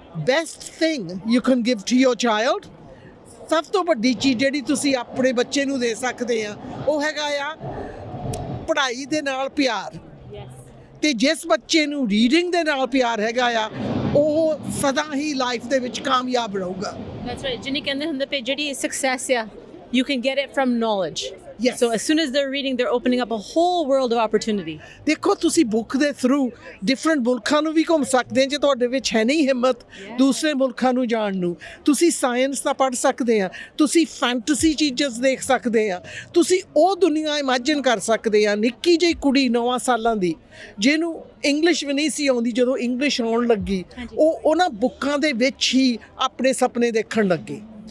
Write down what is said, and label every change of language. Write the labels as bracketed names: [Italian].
[English] best thing you can give to your child [Punjabi] ਸਭ ਤੋਂ ਵੱਡੀ ਚੀਜ਼ ਜਿਹੜੀ ਤੁਸੀਂ ਆਪਣੇ ਬੱਚੇ ਨੂੰ ਦੇ ਸਕਦੇ ਆ ਉਹ ਹੈਗਾ ਆ ਪੜ੍ਹਾਈ ਦੇ ਨਾਲ ਪਿਆਰ ਤੇ ਜਿਸ ਬੱਚੇ ਨੂੰ ਰੀਡਿੰਗ ਦੇ ਨਾਲ ਪਿਆਰ ਹੈਗਾ ਆ ਉਹ ਸਦਾ ਹੀ ਲਾਈਫ ਦੇ ਵਿੱਚ ਕਾਮਯਾਬ ਰਹੂਗਾ [English] That's right. [Punjabi] ਜਿਨੀ ਕਹਿੰਦੇ ਹੁੰਦੇ ਪਏ ਜਿਹੜੀ ਸਕਸੈਸ ਆ [English] you can get it from knowledge. Yes. So as soon as they're reading, they're opening up a whole world of opportunity. [Punjabi] ਦੇਖੋ ਤੁਸੀਂ ਬੁੱਕ ਦੇ ਥਰੂ ਡਿਫਰੈਂਟ ਮੁਲਕਾਂ ਨੂੰ ਵੀ ਘੁੰਮ ਸਕਦੇ ਜੇ ਤੁਹਾਡੇ ਵਿੱਚ ਹੈ ਨਹੀਂ ਹਿੰਮਤ ਦੂਸਰੇ ਮੁਲਕਾਂ ਨੂੰ ਜਾਣ ਨੂੰ ਤੁਸੀਂ ਸਾਇੰਸ ਦਾ ਪੜ੍ਹ ਸਕਦੇ ਆ ਤੁਸੀਂ ਫੈਂਟਸੀ ਚੀਜ਼ਾਂ ਦੇਖ ਸਕਦੇ ਆ ਤੁਸੀਂ ਉਹ ਦੁਨੀਆ ਇਮੇਜਿਨ ਕਰ ਸਕਦੇ ਆ ਨਿੱਕੀ ਜਿਹੀ ਕੁੜੀ 9 ਸਾਲਾਂ ਦੀ ਜਿਹਨੂੰ ਇੰਗਲਿਸ਼ ਵੀ ਨਹੀਂ ਸੀ ਆਉਂਦੀ ਜਦੋਂ ਇੰਗਲਿਸ਼ ਆਉਣ ਲੱਗੀ ਉਹ ਉਹਨਾਂ ਬੁੱਕਾਂ ਦੇ ਵਿੱਚ ਹੀ ਆਪਣੇ ਸੁਪਨੇ ਦੇਖਣ ਲੱਗੀ